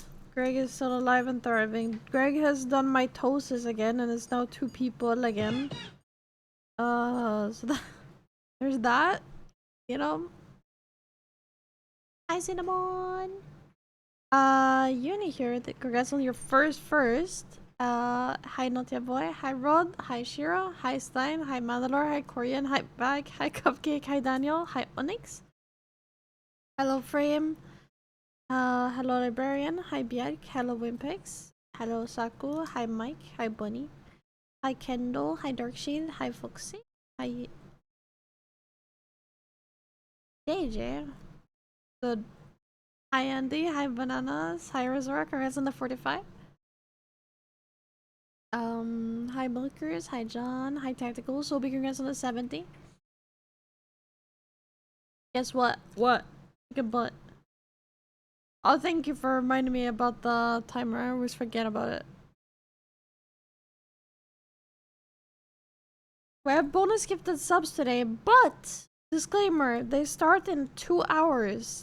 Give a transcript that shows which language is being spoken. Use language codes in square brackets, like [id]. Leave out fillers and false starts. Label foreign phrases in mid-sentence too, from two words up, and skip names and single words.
[en] Greg is still alive and thriving. Greg has done mitosis again and is now 2 people again. So there's that, you know. Hi, Cinnamon. Uni here. Congrats on your first. Hi, Naughty Boy. Hi, Rod. Hi, Shiro. Hi, Stein. Hi, Mandalore. Hi, Korean. Hi, Bag. Hi, Cupcake. Hi, Daniel. Hi, Onyx. Hello, Frame. Hello, Librarian. Hi, Bjerg. Hello, Wimpex. Hello, Saku. Hi, Mike. Hi, Bunny. Hi, Kendall. Hi, Darkshield. Hi, Foxy. Hi, JJ. Good. Hi, Andy. Hi, Bananas. Hi, Resurrect. Congrats on the 45. Hi, Milkers. Hi, John. Hi, Tactical. So big congrats on the 70. Guess what? What? Good butt. Oh, thank you for reminding me about the timer. I always forget about it. We have bonus gifted subs today, but disclaimer, they start in 2 hours.